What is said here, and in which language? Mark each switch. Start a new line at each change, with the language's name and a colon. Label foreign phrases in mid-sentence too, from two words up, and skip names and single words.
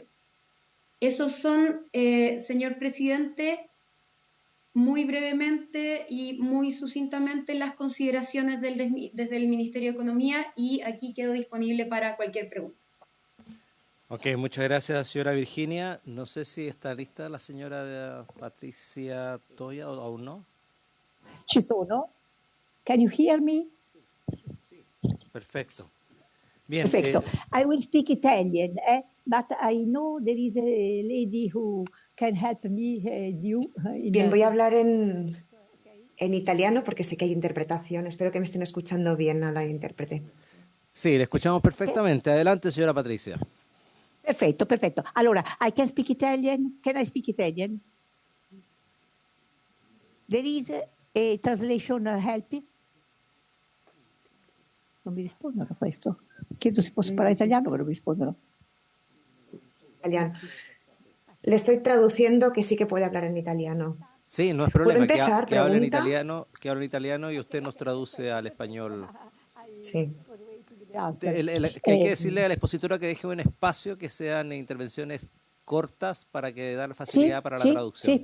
Spanish: Esos son, señor presidente, muy brevemente y muy sucintamente las consideraciones desde el Ministerio de Economía, y aquí quedo disponible para cualquier pregunta. Ok, muchas gracias, señora Virginia. No sé si está lista la señora Patricia Toya o aún no.
Italian: Ci sono.
English: Can you hear me?
Spanish: Perfecto. Bien. Perfecto.
English: I will speak Italian, but I know there is a lady who can help me.
Spanish: Bien, voy a hablar en italiano porque sé que hay interpretación. Espero que me estén escuchando bien a la intérprete. Sí, le escuchamos perfectamente. Adelante, señora Patricia.
Italian: Perfetto, perfetto. Allora,
English: I can speak Italian. Can I speak Italian? There is a translation help.
Italian: Non mi rispondono a questo. Chiedo se posso parlare italiano, però mi rispondono. Italiano.
Spanish: Le estoy traduciendo que sí que puede hablar en italiano. Sí, no es problema. ¿Puedo empezar? Que hable en italiano y usted nos traduce al español. Sí. Que hay que decirle a la expositora que deje un espacio, que sean intervenciones cortas para que dar facilidad para la traducción.